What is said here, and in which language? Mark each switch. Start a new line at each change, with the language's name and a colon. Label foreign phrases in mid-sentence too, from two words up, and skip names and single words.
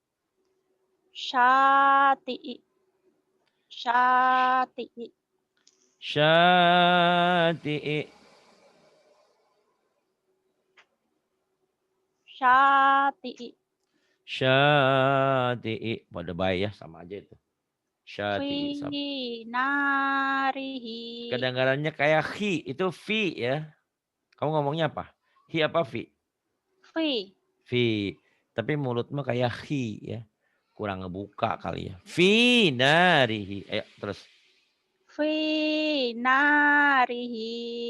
Arabic: syati'i, syati'i, syati'i, syati'i, syati'i.
Indonesian: Pada baik ya, sama aja itu.
Arabic: Syati. Fi narihi.
Indonesian: Kedengarannya kayak hi, itu fi ya. Kamu ngomongnya apa? Hi apa fi?
Arabic: Fi. Fi.
Indonesian: Tapi mulutmu kayak hi ya. Kurang ngebuka kali ya.
Arabic: Fi narihi.
Indonesian: Ayo terus.
Arabic: Fi narihi.